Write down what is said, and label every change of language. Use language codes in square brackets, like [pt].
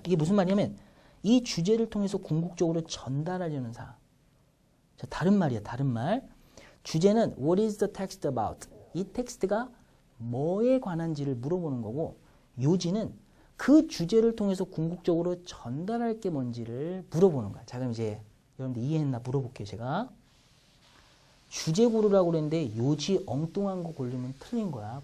[ko] 이게 무슨 말이냐면 이 주제를 통해서 궁극적으로 전달하려는 사항. 자, 다른 말이야. 다른 말. 주제는 [en] What is the text about? [ko] 이 텍스트가 뭐에 관한지를 물어보는 거고 요지는 그 주제를 통해서 궁극적으로 전달할 게 뭔지를 물어보는 거야. 자, 그럼 이제 여러분들 이해했나 물어볼게요. 제가 주제 고르라고 그랬는데 요지 엉뚱한 거 고르면 틀린 거야.